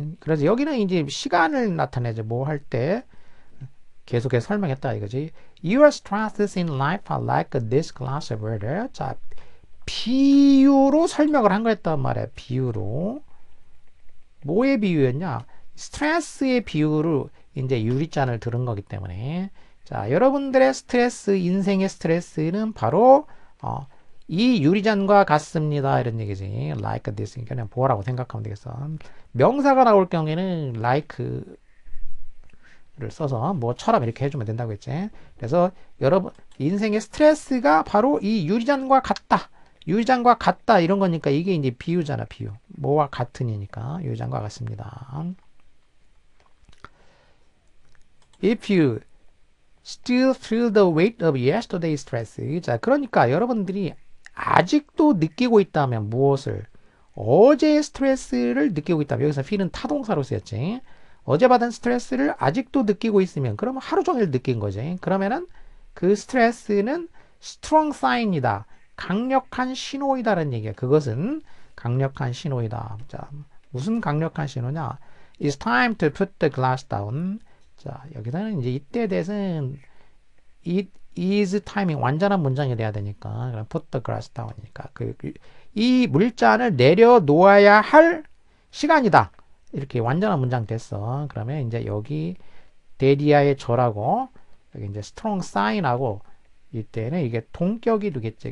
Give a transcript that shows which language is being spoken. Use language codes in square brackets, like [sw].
[ko] 그래서 여기는 이제 시간을 나타내죠. 뭐 할 때 계속해서 설명했다 이거지. [en] Your stresses in life are like this glass of water. [ko] 자, 비유로 설명을 한 거였단 말이야. 비유로. 뭐의 비유였냐? 스트레스의 비유로 이제 유리잔을 들은 거기 때문에. 자, 여러분들의 스트레스, 인생의 스트레스는 바로 이 유리잔과 같습니다. 이런 얘기지. [en] Like this. [ko] 그냥 뭐라고 생각하면 되겠어. 명사가 나올 경우에는 like를 써서 뭐처럼 이렇게 해주면 된다고 했지. 그래서 여러분 인생의 스트레스가 바로 이 유리잔과 같다. 유리잔과 같다 이런 거니까 이게 이제 비유잖아. 비유. 뭐와 같으니까 유리잔과 같습니다. [en] If you still feel the weight of yesterday's stress. [ko] 자, 그러니까 여러분들이 아직도 느끼고 있다면 무엇을? 어제의 스트레스를 느끼고 있다면, 여기서 feel은 타동사로 쓰였지. 어제 받은 스트레스를 아직도 느끼고 있으면, 그러면 하루 종일 느낀 거지. 그러면은 그 스트레스는 [en] strong sign [ko] 이다. 강력한 신호이다라는 얘기야. 그것은 강력한 신호이다. 자, 무슨 강력한 신호냐? [en] It's time to put the glass down. [ko] 자, 여기서는 이제 이때에 대해서는 [en] it is timing [ko] 완전한 문장이 돼야 되니까 [en] put the glass down [ko] 이니까 이 물잔을 내려놓아야 할 시간이다. 이렇게 완전한 문장 됐어. 그러면 이제 여기 데리아의 저라고 여기 이제 [en] strong sign [ko] 하고 이때는 이게 동격이 되겠지.